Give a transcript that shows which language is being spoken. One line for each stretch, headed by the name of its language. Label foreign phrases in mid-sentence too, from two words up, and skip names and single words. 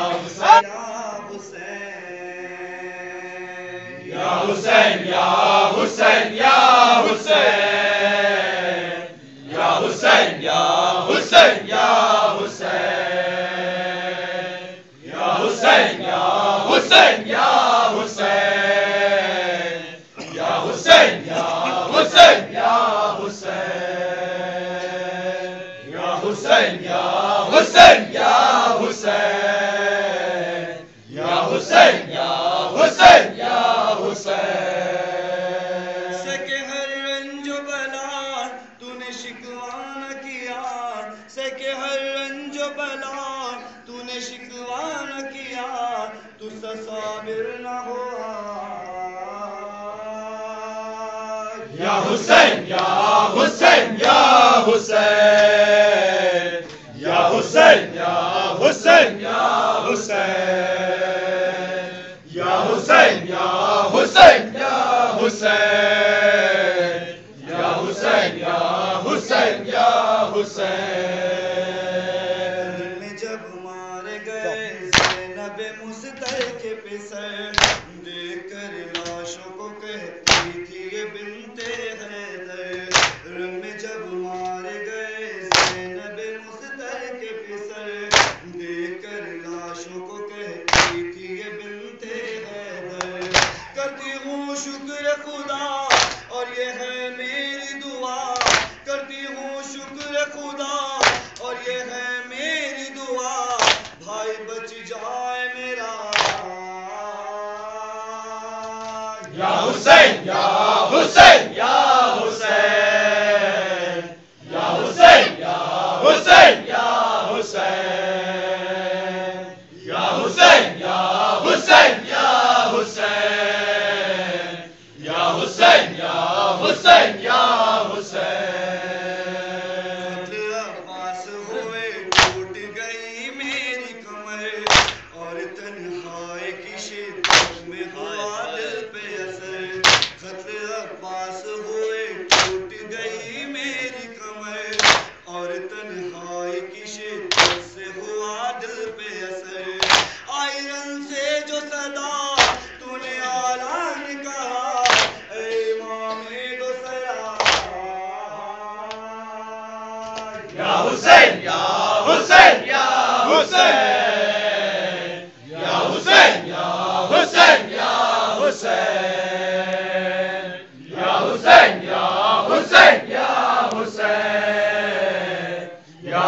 Arabic: يا حسين يا حسين يا حسين، يا حسين يا حسين يا حسين، يا حسين يا حسين يا حسين، يا حسين يا حسين يا حسين، يا حسين يا حسين يا حسين، يا حسين يا حسين يا حسين.
Urdu: سکے ہر رنج و بلا تو نے شکوہ نہ کیا، سکے ہر رنج و بلا تو نے شکوہ نہ کیا، تو سا صابر نہ ہوا
Arabic: یا حسین یا حسین یا حسین، یا حسین یا حسین یا حسین، یا حسین یا حسین یا حسین، یا حسین یا حسین یا حسین.
Urdu: میں جب مار گئے زینب مستر کے پسر، دیکھ کر لاشوں کو کہتی تھی یہ بنت حیدر. رنگ میں جب مار گئے زینب مستر کے پسر، دیکھ کر لاشوں کو کہتی تھی یہ بنت حیدر. کرتی ہوں شکر خدا اور یہ ہے میری دعا، کرتی ہوں شکر خدا اور یہ ہے میری دعا، بھائی بچ جائے میرا.
Arabic: یا حسین یا حسین یا حسین، یا حسین یا حسین یا حسین، یا حسین یا حسین یا حسین، یا حسین یا حسین یا حسین.
Urdu: قتل عباس ہوئے ٹوٹ گئی میری کمر، اور تنہائی کی شدت میں ہوا دل پہ اثر. قتل عباس ہوئے ٹوٹ گئی میری کمر، اور تنہائی کی شدت سے ہوا دل پہ اثر. آئرن سے جو صدا تو نے اعلان کہا، اے امام دو سرا.
Arabic: یا حسین یا حسین یا حسین، یا حسین یا حسین یا حسین، یا حسین یا حسین یا حسین، یا